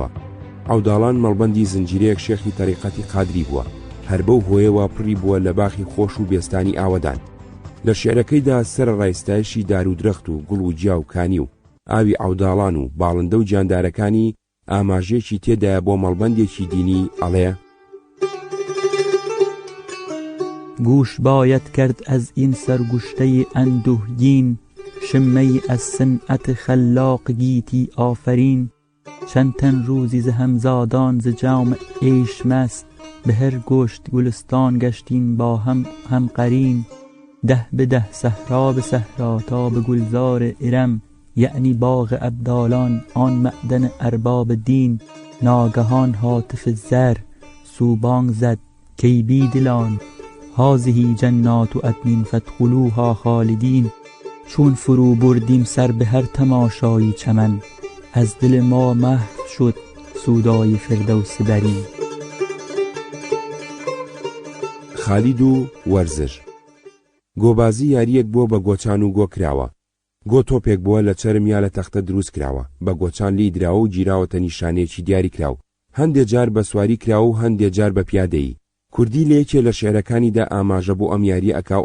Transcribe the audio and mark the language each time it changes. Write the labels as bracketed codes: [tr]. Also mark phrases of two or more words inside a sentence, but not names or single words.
[ckb] عەوداڵان مەڵبەندی زنجیرەیەک شێخی تەریقەتی قادری بووە، هەر بەو هۆیەوە پڕی بووە لە باخی خۆش و بێستانی ئاوەدان. لە شێعرەکەیدا سەر ڕایستایشی دار و درەخت و گوڵ و جیا و کانی و ئاوی عەوداڵان و باڵندە و جاندارەکانی ئاماژەیەکی تێدایە بۆ مەڵبەندێکی دینی. ئەڵێ: [fa] گوش باید کرد از این سرگشته اندوهگین، شمه از صنعت خلاق گیتی آفرین. چند تن روزی ز همزادان ز جام عیش مست، به هر گشت گلستان گشتین با هم قرین. 10 به 10 صحرا به صحرا تا به گلزار ارم، یعنی باغ ابدالان آن معدن ارباب دین. ناگهان هاتف زر سوبانگ زد کی بی دلان، [ar] هذه جنات عدن فادخلوها خالدین. [fa] چون فرو بردیم سر به هر تماشایی چمن، از دل ما محو شد سودای فردوس برین. [ckb] خالید و وەرزش. گۆبازی یاریەک بۆ بە گۆچان و گۆ کراوە. گۆ تۆپێک بووە لە چەرم یا لە تەختە دروست کراوە، بە گۆچان لی دراوە و گیراوەتە نیشانەیەکی دیاری کراو. هەندێک جار بە سواری کراوە و هەندێک جار بە پیادەیی. کوردی لە یەکێ لە شێعرەکانیدا ئاماژە بۆ ئەم یاریە ئەکاو.